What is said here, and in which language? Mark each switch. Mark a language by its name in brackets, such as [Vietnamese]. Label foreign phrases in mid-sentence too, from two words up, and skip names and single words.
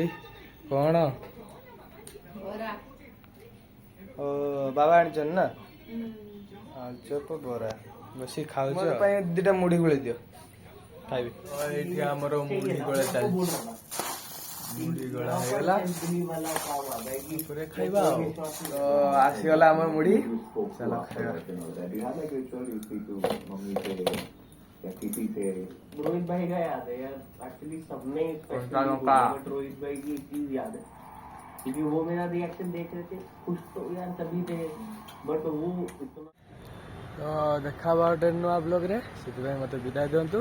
[Odia] କ'ଣ ଓ ବାବା ଆଣିଛନ୍ତି ନା ଆଳୁଚପ ବରା, ବସି ଖାଉଛ। ମୋ ପାଇଁ ଦିଟା ମୁଢି ଗୋଳେଇ ଦିଅ, ଖାଇବି। ଏଇଠି ଆମର ମୁଢି ଗୋଳା ଚାଲିଛି, ମୁଢି ଗୋଳା ହେଇଗଲା, ପରେ ଖାଇବା। ଆଉ ତ ଆସିଗଲା ଆମର ମୁଢି, ଚାଲ ଖାଇବା। [Hindi] रोहित भाई का याद है यार, एक्चुअली सबने रोहित भाई की एक चीज याद है, क्योंकि वो मेरा रिएक्शन देख रहे थे, खुश तो यार सभी थे, बट वो इतना। [Odia] ତ ଦେଖା ଗୋଟେ ନୂଆ ବ୍ଲଗରେ, ସେ ମତ ବିଦାୟ ଦିଅନ୍ତୁ।